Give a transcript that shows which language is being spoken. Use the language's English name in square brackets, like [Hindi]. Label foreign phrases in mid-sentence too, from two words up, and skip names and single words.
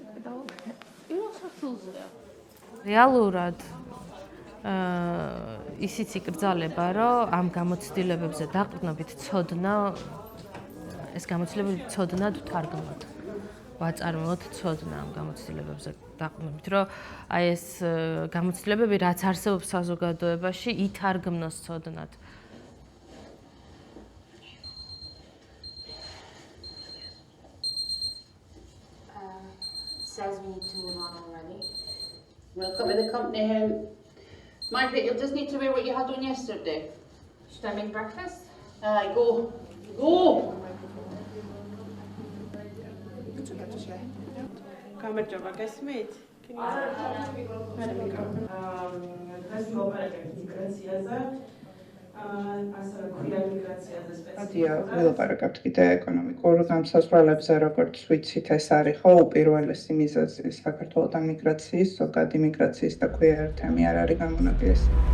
[Georgian] რეალურად ისიც იკრძალება, რომ ამ გამოცდილებებზე დაყრდნობით ცოდნა, ეს გამოცდილებები ცოდნად ვთარგმნოთ. ვაწარმოოთ ცოდნა ამ გამოცდილებებზე დაყრდნობით, რომ აი ეს გამოცდილებები რაც არსებობს საზოგადოებაში, ითარგმნოს ცოდნად. [English] Says we need to move on already. Welcome to the company home. Margaret, you'll just need to wear what you had on yesterday. Should I make breakfast? Go. Go! [Georgian] გამარჯობა, გესმით? დღეს მოვაპარაკებთ მიგრაციაზე. დიახ, ველაპარაკებთ კიდე ეკონომიკურ განსაზღვრებებზე, როგორც ვიცით, ეს არის ხო უპირველესი მიზეზი საქართველოსთან მიგრაციის, ზოგადი მიგრაციის და queer თემი არ არის გამონაკლისი.